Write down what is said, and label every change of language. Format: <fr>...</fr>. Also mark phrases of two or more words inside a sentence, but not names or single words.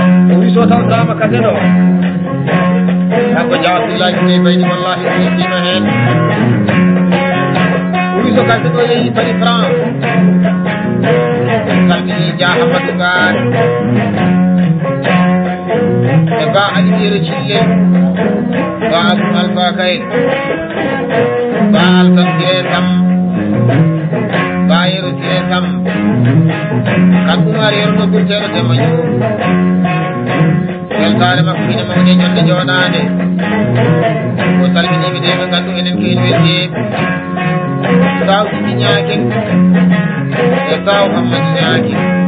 <ff>O wi so tawtorama kadi no. Kanko Dia Abdoulaye Gueye Baydi, wallahi, o yettima hen. O wi so kadi ɗo yeehi Paris, France. Salmini Dia Hamadou Gare. E Ba Ali Yero Cille. Ba Abdou Alpha Kaye. Ba Altan Siré Sam. Ba Yero Siré Sam. Kan Oumar Yero no ɓurteɗo Demba Diouf. Weltare makko ine mawde jonde jooɗaande. O salminiiɓe de ɓe nganndu enen ko en wetti. Saw Sidi Ñaaken. E Saw Hammadou Ñaaken.</ff>